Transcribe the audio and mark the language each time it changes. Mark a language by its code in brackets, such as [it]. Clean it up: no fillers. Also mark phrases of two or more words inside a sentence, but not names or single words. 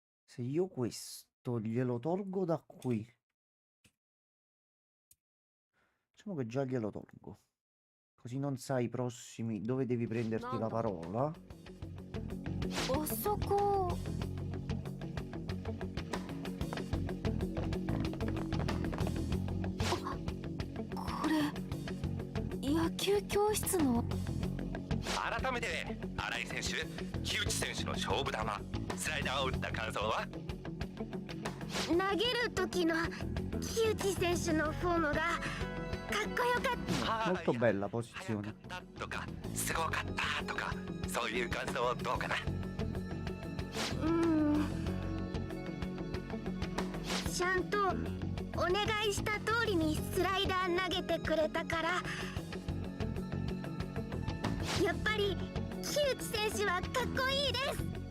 [it] Se io questo glielo tolgo da qui. Diciamo che già glielo tolgo. Così non sai i prossimi dove devi prenderti la parola. [ja] 遅くこれ野球教室の改めて新井選手、木内選手の勝負球スライダーを打った感想は？投げる時の木内選手のフォームがかっこよかっ [it] Molto bella [ja] 速 [it] posizione. [ja] かったとかすごかったとかそういう感想どうかな？た。ちゃんとお願いした通りにスライダー投げてくれたから、やっぱり木内選手はかっこいいです。